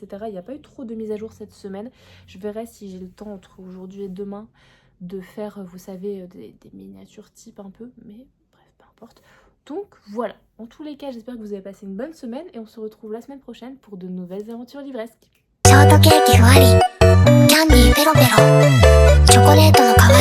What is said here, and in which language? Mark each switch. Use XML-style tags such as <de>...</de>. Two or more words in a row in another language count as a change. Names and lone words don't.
<fr>Il n'y a pas eu trop de mises à jour cette semaine. Je verrai si j'ai le temps entre aujourd'hui et demain de faire, vous savez, des miniatures type un peu. Mais bref, peu importe. Donc voilà. En tous les cas, j'espère que vous avez passé une bonne semaine. Et on se retrouve la semaine prochaine pour de nouvelles aventures livresques.</fr> <ja>ショートケーキふわりキャンディーペロペロチョコレートの</ja>